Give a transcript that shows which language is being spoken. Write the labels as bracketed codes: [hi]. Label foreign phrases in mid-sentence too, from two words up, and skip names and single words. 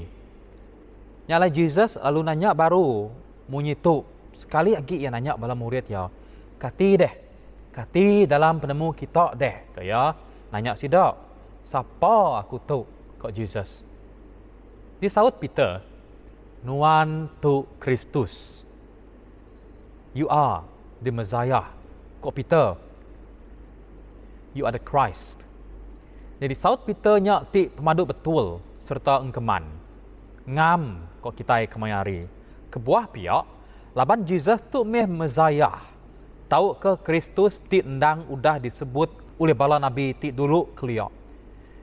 [iba] Nyala Jesus lalu nanya baru munyi tu. Sekali lagi ia nanya bala murid ya. Kati deh. Kati dalam penemu kita deh. Kaya nanya sidak. Siapa aku tu kok Jesus? Disaut Peter. Nuan tu Kristus. [en] You are the Messiah. Kok Peter? You are the Christ. [iba] Jadi saut Peternya ti pemadu betul serta engkeman. Ngam kok kita kemayari. Kebuah pihak, laban Jesus tu meh Messiah. Tahu ke Kristus ti endang udah disebut oleh bala nabi ti dulu keliak.